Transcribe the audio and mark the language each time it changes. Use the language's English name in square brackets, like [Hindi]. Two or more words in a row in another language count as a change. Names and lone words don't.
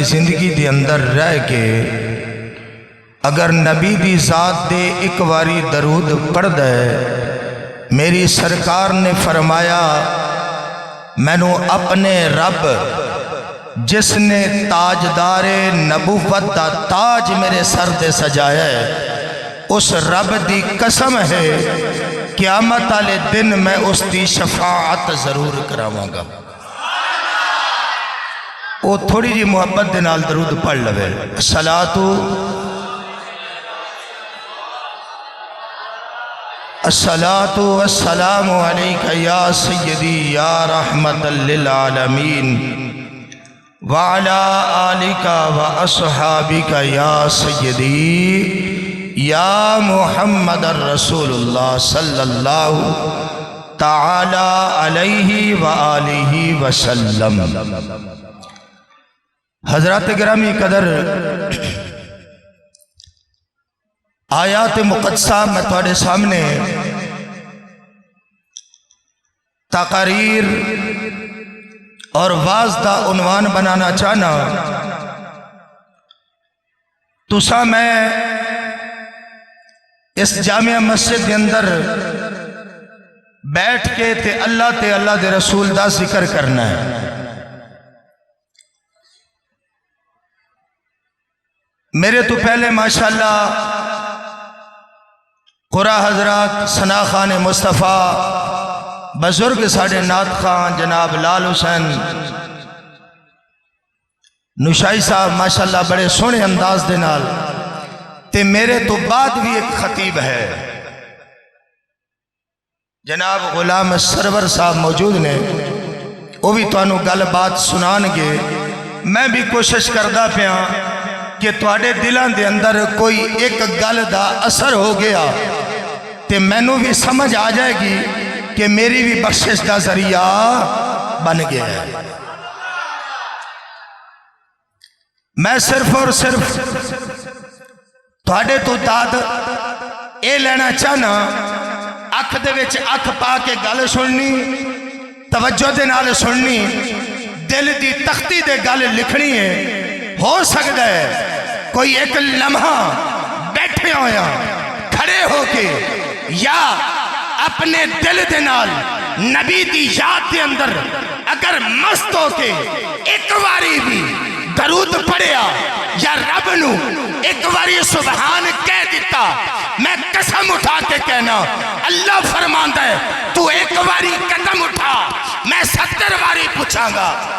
[Punjabi] زندگی دے اندر رہ کے اگر نبی دی ذات دے ایک باری درود پڑھ دے، میری سرکار نے فرمایا مینوں اپنے رب جس نے تاجدارِ نبوت دا تاج میرے سر دے سجایا ہے، اس رب دی قسم ہے قیامت والے دن میں اس کی شفاعت ضرور کراواں گا. او تھوڑی جی محبت دے نال درود پڑھ لوے. [Arabic] صلاةُ الصلاةُ والسلامُ عليك يا سيدي يا رحمةً للعالمين وعلى آلك وأصحابك يا سيدي يا محمدُ رسولَ الله صلى الله تعالى عليه وآله وسلم. [Punjabi] حضرات گرامی قدر، آیات مقدسہ میں تہاڈے سامنے تقریر اور وعظ دا عنوان بنانا چاہنا. تساں میں اس جامع مسجد کے اندر بیٹھ کے تے اللہ دے رسول دا ذکر کرنا ہے. میرے توں پہلے ماشاءاللہ قرا حضرات، ثناء خوان مصطفیٰ, بزرگ ساڈے نعت خوان جناب لال حسین نوشاہی صاحب ماشاءاللہ بڑے سوہنے انداز دے نال، تے میرے توں بعد بھی ایک خطیب ہے جناب غلام سرور صاحب موجود نیں، او بھی تہانوں گل بات سنانگے. میں بھی کوشش کردا پیا کہ تہاڈے دلاں کے اندر کوئی ایک گل کا اثر ہو گیا تو مینوں بھی سمجھ آ جائے گی کہ میری بھی بخشش کا ذریعہ بن گیا ہے. میں صرف اور صرف تہاڈے توں داد یہ لینا چاہنا، اکھ دے وچ اکھ پا کے گل سننی، توجہ دے نال سننی، دل کی تختی دے گل لکھنی ہے. ہو سکدا ہے کوئی ایک لمحہ بیٹھے ہویا کھڑے ہو کے یا اپنے دل دے نال نبی دی یاد کے اندر اگر مست ہو کے ایک باری بھی درود پڑھیا یا رب نوں ایک باری سبحان کہہ دتا، میں قسم اٹھا کے کہنا، اللہ فرماندا ہے تو ایک باری قدم اٹھا، میں 70 باری پچھاں گا.